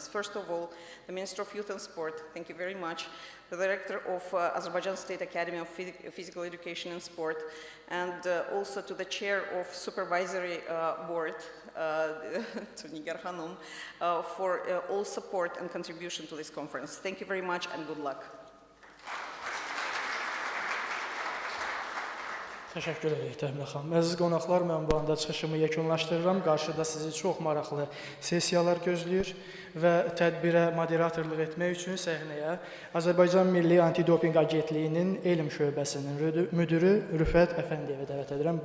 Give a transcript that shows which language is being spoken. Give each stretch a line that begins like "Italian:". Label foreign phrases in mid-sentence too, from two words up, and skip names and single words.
English: First of all, the Minister of Youth and Sport, thank you very much, the Director of Azerbaijan State Academy of Physical Education and Sport, and also to the Chair of Supervisory Board, to Nigar Hanum, for all support and contribution to this conference. Thank you very much and good luck.
Azerbaijani: Təşəkkür edirik Təminə xanım. Əziz qonaqlar, mən bu anda çıxışımı yekunlaşdırıram. Qarşıda sizi çox maraqlı sessiyalar gözləyir və tədbirə moderatorluq etmək üçün səhnəyə Azərbaycan Milli Antidopinq Agentliyinin elm şöbəsinin müdürü Rüfət Əfəndiyevə dəvət edirəm.